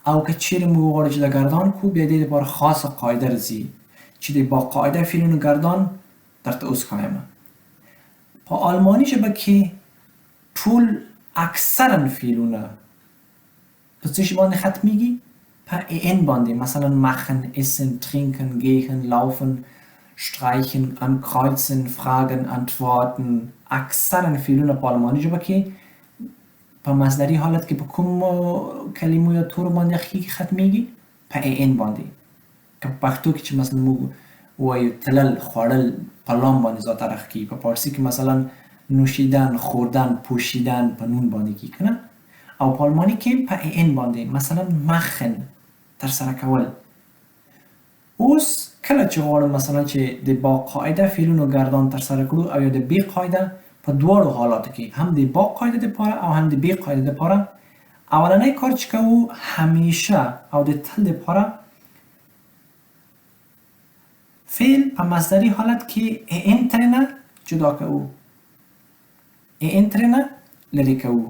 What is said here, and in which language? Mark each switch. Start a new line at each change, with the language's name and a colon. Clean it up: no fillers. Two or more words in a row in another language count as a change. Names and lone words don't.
Pashto: او که چیرې موږ وغواړو چې د ګردان کو بیا دې لپاره خاصه قاعده راځي چې د با قاعده فعلونو ګردان درته اوس ښایم. په آلماني ژبه کې ټول اکثرا فعلونه په څه شي باندې ختمیږي؟ په ان باندې.
German: مثلا machen, essen, trinken, gehen, laufen, streichen, ankreuzen, fragen, antworten.
Pashto: اکثرا فعلونه په آلماني ژبه کې په مصدري حالت کې په کوم کلمو یا تورو باندې ختمیږي؟ په ان باندې. که په پښتو کې چې مثلا موږ وایو تلل، خوړل، په لام باندې ذات رخ کیږي. په فارسي کې مثلا
Persian: نوشیدن، خوردن، پوشیدن
Pashto: په نون باندې کیږي کنه. او په آلماني کې په ان باندې. مثلا machen ترسره کول. اوس کله چې غواړم مثلا چې د با قاعده فعلونو ګردان ترسره کړو او یا د بی قاعده، په دواړو حالاتو کې هم د با قاعده لپاره او هم د بی قاعده لپاره اولنی کار چې کوو همیشه او د تل لپاره فعل په مصدري حالت کې ان ترنه جدا کوو، ان ترنه لرې کوو.